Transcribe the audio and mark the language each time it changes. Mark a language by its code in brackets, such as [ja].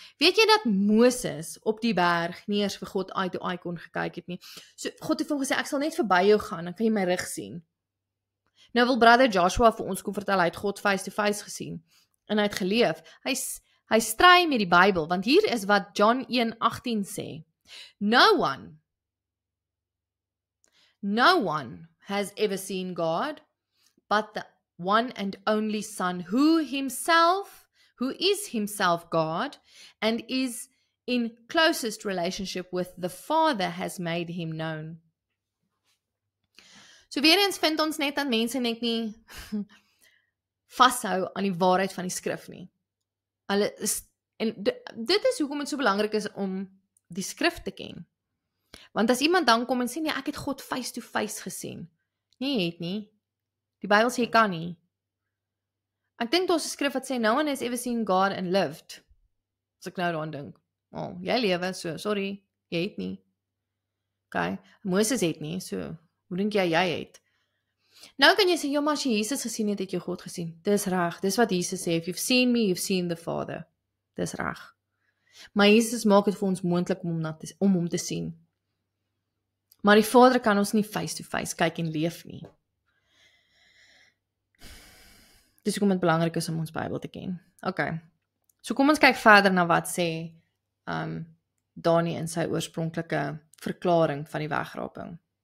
[af] Weet jy dat Moses op die berg nie eers vir God [en] eye to eye [af] kon gekyk het nie? So God het vir hom gesê, ek sal net verby jou gaan, dan kan jy my rug sien. Nou wil Brother Joshua vir ons kom vertel, hy het God [en] face to face [af] gesien. En hy het geleef. Hy stry met die Bybel, want hier is wat John 1:18 sê. [en] No one has ever seen God, but the one and only Son, who is himself God, and is in closest relationship with the Father, has made him known. [af] So weer eens vind ons net dat mense net nie vashou aan die waarheid van die skrif nie. Dit is hoekom dit so belangrik is om die skrif te ken. Want as iemand dan kom en sê, nee, ek het God [en] face to face [af] gesien. Nee, jy het nie. Die Bybel sê, jy kan nie. Ek dink daar's 'n skrif wat sê, [en] no one has ever seen God and lived. [af] As ek nou daaraan dink. Jy lewe, so, sorry, jy het nie. Okay, Moses het nie, so, hoe dink jy het? Nou kan jy sê, maar as jy Jesus gesien het, het jy God gesien. Dis reg, dis wat Jesus sê, [en] if you've seen me, you've seen the Father. [af] Dis reg. Maar Jesus maak dit vir ons moontlik om hom te sien. Maar die Vader kan ons nie [en] face to face [af] kyk en leef nie. Dis hoekom dit belangrik is om ons Bybel te ken. Okay. So kom ons kyk verder na wat sê Dani in sy oorspronklike verklaring van die wegraping.